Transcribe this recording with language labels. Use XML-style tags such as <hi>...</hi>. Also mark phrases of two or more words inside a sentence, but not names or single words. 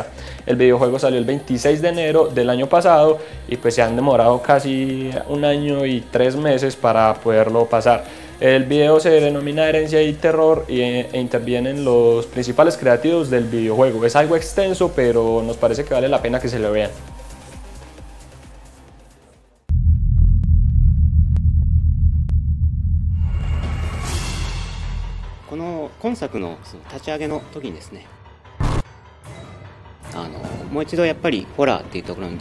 <es>El videojuego salió el 26 de enero del año pasado y pues se han demorado casi 1 año y 3 meses para poderlo pasar. El video se denomina Herencia y Terror e intervienen los principales creativos del videojuego. Es algo extenso, pero nos parece que vale la pena que se lo vean.</es> <ja>この今作の立ち上げの時にですね、もう一度やっぱりホラーっていうところに</ja>